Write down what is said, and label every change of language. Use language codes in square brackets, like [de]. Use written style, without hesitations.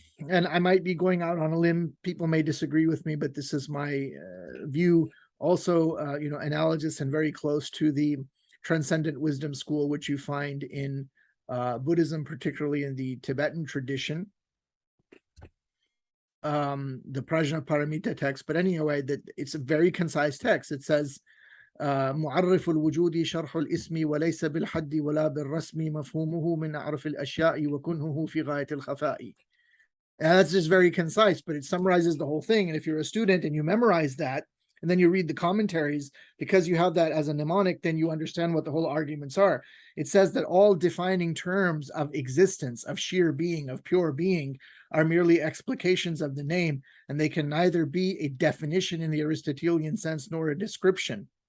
[en] and I might be going out on a limb, people may disagree with me, but this is my view, also analogous and very close to the transcendent wisdom school, which you find in Buddhism, particularly in the Tibetan tradition, the Prajnaparamita text. But anyway, that it's a very concise text. It says, [ar] معرف الوجود شرح الاسم وليس بالحد ولا بالرسم مفهومه من أعرف الأشياء وكنهه في غاية الخفاء. [en] And that's just very concise, but it summarizes the whole thing. And if you're a student and you memorize that, and then you read the commentaries, because you have that as a mnemonic, then you understand what the whole arguments are. It says that all defining terms of existence, of sheer being, of pure being, are merely explications of the name, and they can neither be a definition in the Aristotelian sense nor a description.